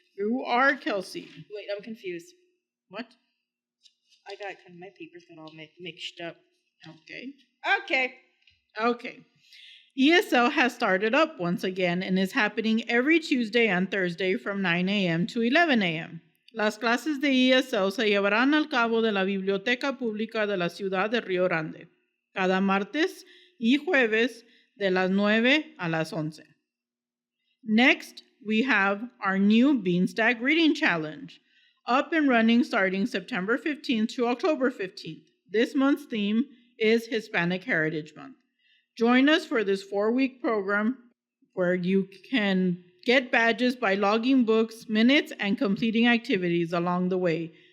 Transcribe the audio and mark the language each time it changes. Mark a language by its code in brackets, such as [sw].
[en] You are Kelsey. Wait, I'm confused. What? I got my papers got all mixed up. Okay. ESL has started up once again and is happening every Tuesday and Thursday from 9 a.m. to 11 a.m. [es] Las clases de ESL se llevarán al cabo de la Biblioteca Pública de la Ciudad de Río Grande, cada martes y jueves de las 9 a las 11. [en] Next, we have our new Beanstack Reading Challenge, up and running starting September 15th to October 15th. This month's theme is Hispanic Heritage Month. Join us for this 4-week program where you can get badges by logging books, minutes, and completing activities along the way.